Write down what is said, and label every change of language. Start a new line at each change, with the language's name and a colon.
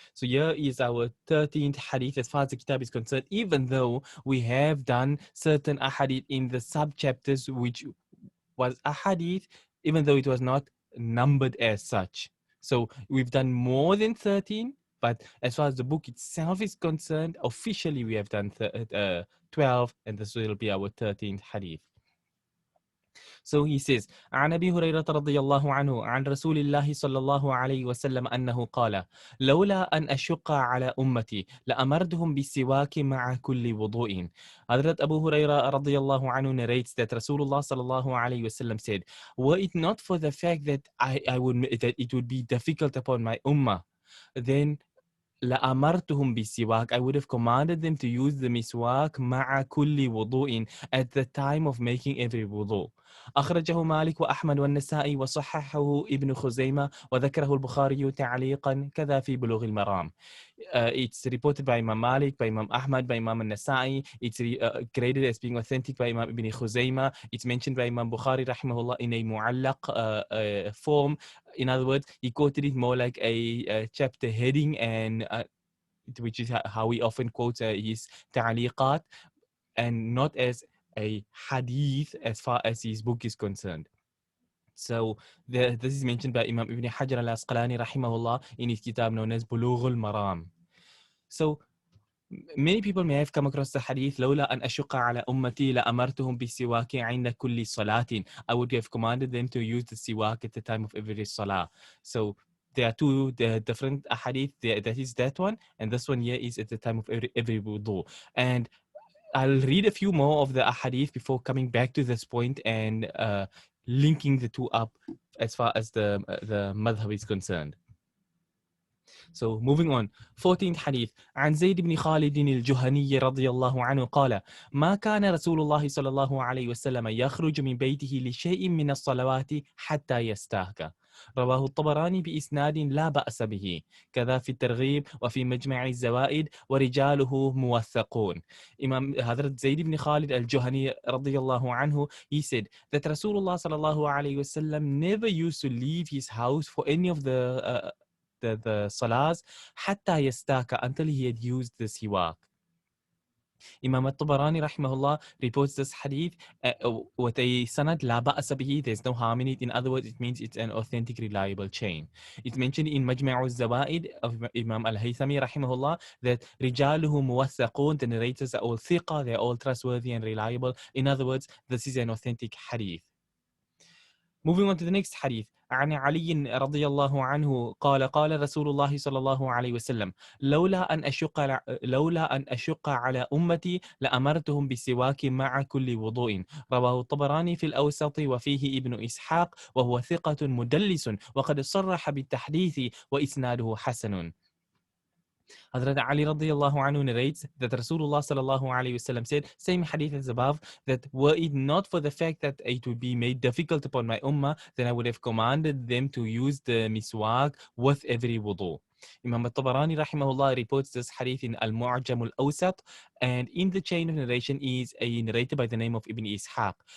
English: So here is our 13th hadith as far as the kitab is concerned, even though we have done certain ahadith in the sub-chapters, which was ahadith, even though it was not numbered as such. So we've done more than 13, but as far as the book itself is concerned, officially we have done 12, and this will be our 13th hadith. So he says,
Arabic: عن أبي هريرة رضي الله عنه عن رسول الله صلى الله عليه وسلم أنه قال لولا أن أشق على أمتي لأمرتهم بالسواك مع كل وضوء.
English: Hazrat Abu Huraira رضي الله عنه narrates that Rasulullah صلى الله عليه وسلم said, were it not for the fact that that it would be difficult upon my ummah, then
Arabic: لأمرتهم بالسواك,
English: I would have commanded them to use the miswak
Arabic: مع كل وضوء,
English: at the time of making every wudu.
Arabic: أخرجه مالك وأحمد والنسائي وصححه ابن خزيمة وذكره البخاري تعليقا كذا في بلوغ المرام.
English: It's reported by Imam Malik, by Imam Ahmad, by Imam Nasai. It's graded as being authentic by Imam Ibn Khuzayma. It's mentioned by Imam Bukhari rahimahullah in a mu'allaq form. In other words, he quoted it more like a chapter heading, and which is how he often quotes his ta'liqat, and not as a hadith as far as his book is concerned. So this is mentioned by Imam Ibn Hajar al-Asqalani rahimahullah in his kitab known as Bulugh al-Maram. So many people may have come across the hadith
Arabic: لولا أن أشق على أمتي لأمرتهم بالسواك عند كل صلاة.
English: I would have commanded them to use the siwak at the time of every salah. So there are two different hadith. That is that one, and this one here is at the time of every wudu. And I'll read a few more of the ahadith before coming back to this point and linking the two up as far as the madhab is concerned. So moving on, 14th hadith.
Arabic: عن زيد بن خالد الجهني رضي الله عنه قال ما كان رسول الله صلى الله عليه وسلم يخرج من بيته لشيء من الصلوات حتى يستاك. رواه الطبراني بإسناد لا بأس به كذا في الترغيب وفي مجمع الزوائد ورجاله موثقون.
English: Imam Hazrat Zayd ibn Khalid al-Juhani radiyallahu anhu, he said that Rasulullah sallallahu alayhi wasallam never used to leave his house for any of the salahs
Arabic: حتى يستاك,
English: until he had used the siwak. Imam al-Tabarani rahimahullah reports this hadith with a sanad
Arabic: la ba'asa bihi,
English: there's no harm in it. In other words, it means it's an authentic, reliable chain. It's mentioned in Majma'u al-Zawaid of Imam al-Haythami rahimahullah that
Arabic: rijaluhu muwaththaqun,
English: the narrators are all thiqa, they're all trustworthy and reliable. In other words, this is an authentic hadith. Moving on to the next hadith.
Arabic: عن علي رضي الله عنه قال قال رسول الله صلى الله عليه وسلم لولا أن أشق على أمتي لأمرتهم بالسواك مع كل وضوء. رواه الطبراني في الأوسط وفيه ابن إسحاق وهو ثقة مدلس وقد صرح بالتحديث وإسناده حسن.
English: Hazrat Ali radiyallahu anhu narrates that Rasulullah sallallahu alayhi wasallam said, same hadith as above, that were it not for the fact that it would be made difficult upon my ummah, then I would have commanded them to use the miswak with every wudu. Imam al-Tabarani rahimahullah reports this hadith in Al-Mu'jam al-Awsat, and in the chain of narration is a narrator by the name of Ibn Ishaq.